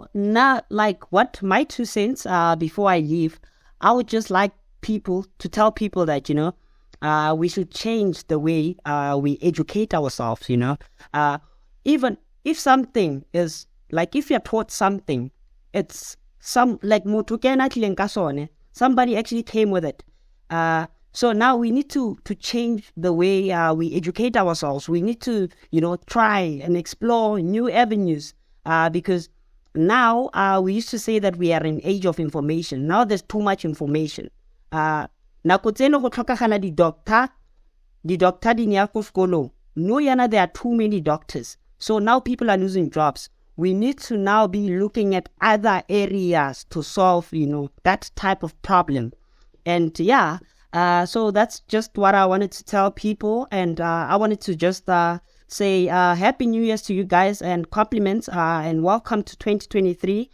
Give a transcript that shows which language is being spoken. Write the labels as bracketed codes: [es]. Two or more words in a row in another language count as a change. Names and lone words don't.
[en] Now, like, what my 2 cents, before I leave, I would just like to tell people that, we should change the way, we educate ourselves, even if something is, like, if you're taught something, it's somebody actually came with it. So now we need to change the way, we educate ourselves. We need to, try and explore new avenues, because now, we used to say that we are in an age of information. Now there's too much information. [tn] Nako tseno go tlhokagala di-doctor di nya ko sekolong. No yana, [en] there are too many doctors. So now people are losing jobs. We need to now be looking at other areas to solve, that type of problem. And yeah, so that's just what I wanted to tell people. And I wanted to just say Happy New Year's to you guys, and compliments, and welcome to 2023.